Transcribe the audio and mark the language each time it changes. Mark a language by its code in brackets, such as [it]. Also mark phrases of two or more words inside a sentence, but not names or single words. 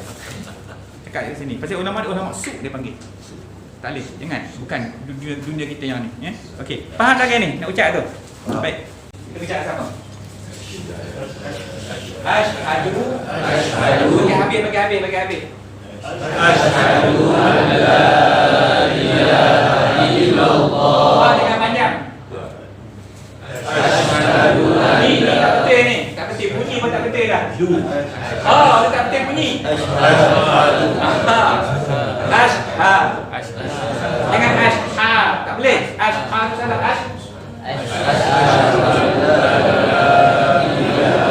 [ms] Cakap di sini. Pasal ulama suk dia panggil. Tak boleh, jangan. Bukan dunia kita yang ni, ya. Okey, faham tak ni? Nak ucap tu? Baik. Kita bicara sama. Asyhadu bagi habis. [ar] أشهد أن لا إله إلا الله. [ms] Dengan panjang. [ar] أشهد أن لا إله إلا الله. [ms] Tak betul bunyi pun tak betul dah. Dia tak betul bunyi. Asyhadu. Dengan ashab tak boleh. Ashab tu salah. [ar] أشهد أن لا إله